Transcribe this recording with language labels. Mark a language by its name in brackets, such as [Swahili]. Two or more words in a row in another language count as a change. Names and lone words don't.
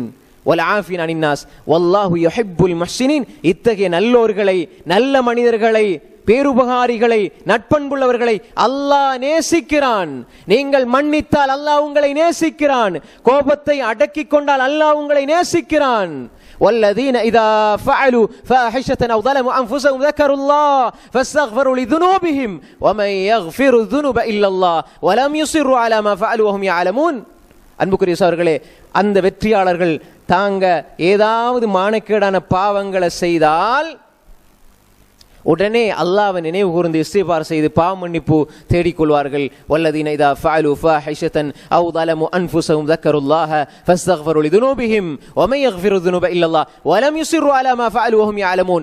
[Arabic] والعافين عن الناس والله يحب المحسنين. [Tamil] இத்தகைய நல்லோர்களை, நல்ல மனிதர்களை, பேருபகாரிகளை, நட்பண்புள்ளவர்களை அல்லாஹ் நேசிக்கிறான். நீங்கள் மன்னித்தால் அல்லாஹ் உங்களை நேசிக்கிறான். கோபத்தை அடக்கிக் கொண்டால் அல்லாஹ் உங்களை நேசிக்கிறான். [Arabic] والذين إذا فعلوا فاحشة أو ظلموا أنفسهم ذكروا الله فاستغفروا لذنوبهم ومن يغفر الذنوب إلا الله ولم يصروا على ما فعلوا وهم يعلمون. [Tamil] அன்புக்குரிய சகோதரர்களே, அந்த வெற்றியாளர்கள் தாங்க ஏதாவது மானக்கேடான பாவங்களை செய்தால் உடனே அல்லாஹ்வை நினைவு கூர்ந்து இஸ்திக்பார் செய்து பாவ மன்னிப்பு தேடிக்கொள்வார்கள். [Arabic] والذين إذا فعلوا فاحشة أو ظلموا أنفسهم ذكروا الله فاستغفروا لذنوبهم ومن يغفر الذنوب إلا الله ولم يصروا على ما فعلوا وهم يعلمون.